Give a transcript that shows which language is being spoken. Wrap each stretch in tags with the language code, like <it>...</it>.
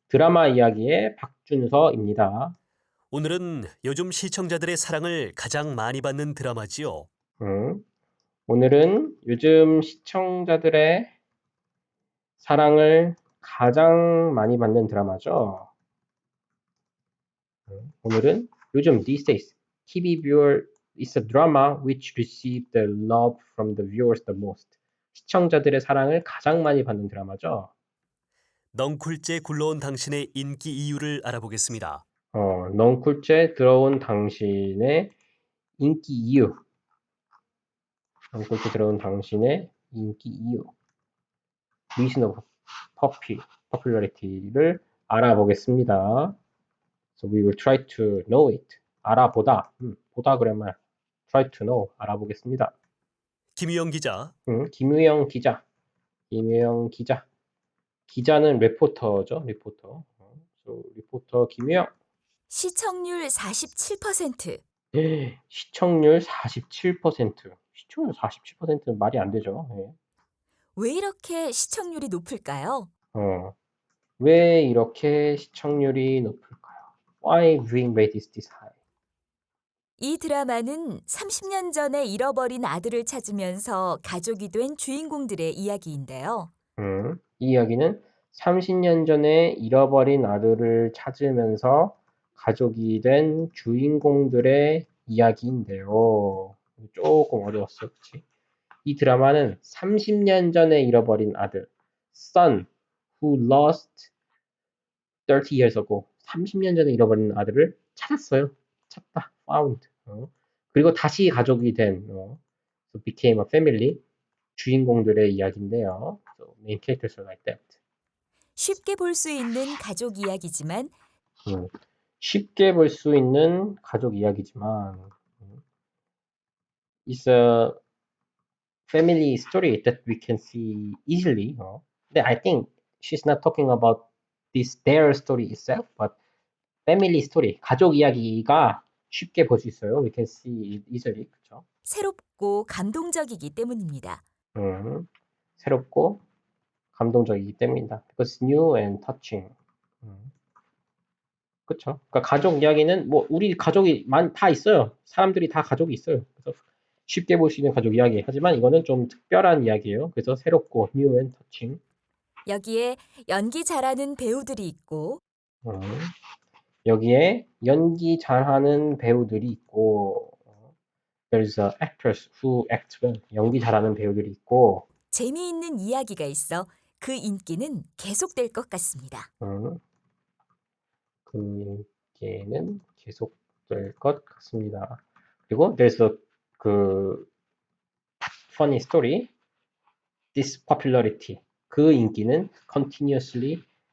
<ko>드라마 이야기의 박준서입니다. 오늘은 요즘 시청자들의 사랑을 가장 많이 받는 드라마지요. 오늘은 요즘 시청자들의 사랑을 가장 많이 받는 드라마죠. 오늘은 요즘</ko> <en>these days TV viewer is a drama which receive the love from the viewers the most.</en> <ko>시청자들의 사랑을 가장 많이 받는 드라마죠. 넝쿨째 굴러온 당신의 인기 이유를 알아보겠습니다. 넝쿨째 들어온 당신의 인기 이유. 넝쿨째 들어온 당신의 인기 이유.</ko> <en>reason of popularity를</en> <ko>알아보겠습니다.</ko> <en>So we will try to know it.</en> <ko>알아보다. 보다 그러면</ko> <en>try to know.</en> <ko>알아보겠습니다. 김유영 기자. 김유영 기자. 김유영 기자. 기자는 리포터죠. 리포터.</ko> <en>So,</en> <ko>리포터 김유영. 시청률 47%. 시청률 47%. 시청률 47%는 말이 안 되죠. 네. 왜 이렇게 시청률이 높을까요? 왜 이렇게 시청률이 높을까요?</ko> <en>Why viewing rate is this high?</en> <ko>이 드라마는 30년 전에 잃어버린 아들을 찾으면서 가족이 된 주인공들의 이야기인데요. 이 이야기는 30년 전에 잃어버린 아들을 찾으면서 가족이 된 주인공들의 이야기인데요. 조금 어려웠어, 그치? 이 드라마는 30년 전에 잃어버린 아들,</ko> <en>son who lost 30 years ago.</en> <ko>30년 전에 잃어버린 아들을 찾았어요. 찾다,</ko> <en>found.</en> <ko>그리고 다시 가족이 된,</ko> <en>so became a family.</en> <ko>주인공들의 이야기인데요.</ko> <en>So main characters are like that.</en> <ko>쉽게 볼 수 있는 가족 이야기지만 쉽게 볼 수 있는 가족 이야기지만</ko> <en>it's a family story that we can see easily.</en> <ko>근데</ko> <en>I think she's not talking about this their story itself, but family story,</en> <ko>가족 이야기가 쉽게 볼 수 있어요.</ko> <en>We can see it easily.</en> <ko>그렇죠? 새롭고 감동적이기 때문입니다. 새롭고 감동적이기 때문이다.</ko> <en>Because new and touching.</en> <ko>그렇죠. 그러니까 가족 이야기는 뭐 우리 가족이 다 있어요. 사람들이 다 가족이 있어요. 그래서 쉽게 볼 수 있는 가족 이야기. 하지만 이거는 좀 특별한 이야기예요. 그래서 새롭고</ko> <en>new and touching.</en> <ko>여기에 연기 잘하는 배우들이 있고</ko> <en>여기에</en> <ko>연기 잘하는 배우들이 있고</ko> <en>there's a actress who acts well.</en> <ko>연기 잘하는 배우들이 있고 재미있는 이야기가 있어 그 인기는 계속될 것 같습니다. 그 인기는 계속될 것 같습니다. 그리고</ko> <en>there's a funny story. This popularity.</en> <ko>그 인기는</ko> <en>continuously.</en>